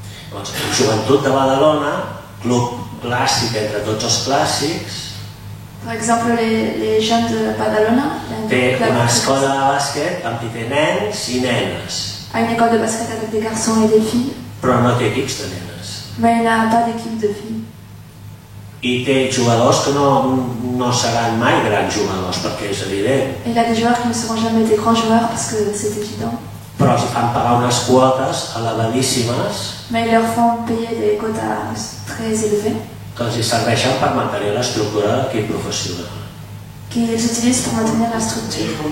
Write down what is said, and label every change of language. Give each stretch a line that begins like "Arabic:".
Catalan: Doncs, Joventut de Badalona, club clàssic entre tots els clàssics,
French: Par exemple, les jeunes de Badalona,
Catalan: té una escola de bàsquet amb qui té nens i nenes,
French: a une école de basket avec des garçons et des filles,
Catalan: però no té equips de nenes.
French: mais il n'a pas d'équipe de filles.
Catalan: I té jugadors que no seran mai grans jugadors, perquè és evident,
French: Et il a des joueurs qui ne seront jamais des grands joueurs parce que c'est évident.
Catalan: però els fan pagar unes quotes elevadíssimes
French: Mais ils leur font payer des quotas très élevés
Catalan: que els serveixen per mantenir l'estructura d'equip professional.
French: qu'ils utilisent pour maintenir la structure.